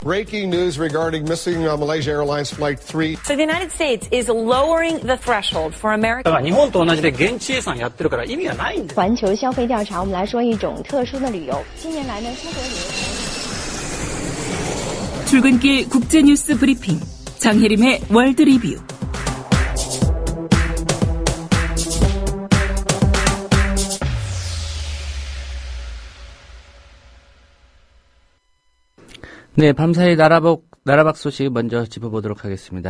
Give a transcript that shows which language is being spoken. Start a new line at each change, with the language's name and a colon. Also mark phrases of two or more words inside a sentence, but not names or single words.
English: Breaking news regarding missing Malaysia Airlines Flight 3. So the United States is lowering the threshold for American.
Japanese: 日本と同じで現地生産やってるから意味がないんです。
Chinese: 环球消费调查，我们来说一种特殊的旅游。近年来呢，出国旅游。
Korean: 출근길 국제뉴스 브리핑 장혜림의 월드 리뷰. 네, 밤사이 나라박 소식 먼저 짚어보도록 하겠습니다.